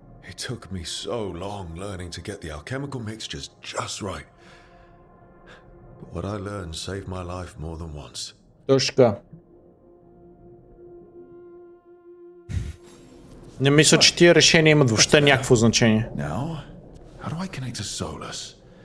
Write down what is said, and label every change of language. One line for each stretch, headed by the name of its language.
English: It took me so long learning to get the alchemical mixtures just right. But what I learned saved my life more than once.
Bulgarian: Точка. Не мисля, че тия решения имат въобще някакво значение.
English: Now, how do I connect to Solus?